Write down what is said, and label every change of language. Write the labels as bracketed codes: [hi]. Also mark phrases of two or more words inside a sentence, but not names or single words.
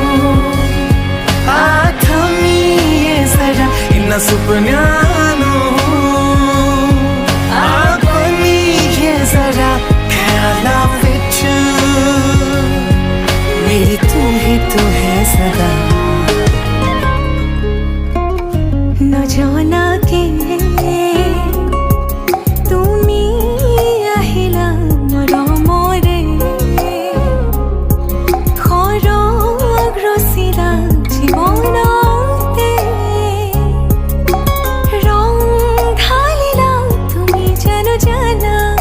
[pa] ਆ ਥਮੀਏ ਜ਼ਰਾ ਇਹਨਾਂ ਸੁਪਨਿਆਂ ਨੂੰ ਆ ਬਣੀਏ ਜ਼ਰਾ ਖਿਆਲਾਂ ਵਿੱਚ ਮੇਰੀ ਤੂੰ ਹੀ ਤੂੰ ਹੈ ਸਦਾ [as] নজনাকে তুমি আহিলা মৰমৰে সৰগ ৰচিলা জীৱনতে ৰং ঢালিলা তুমি জানো জানা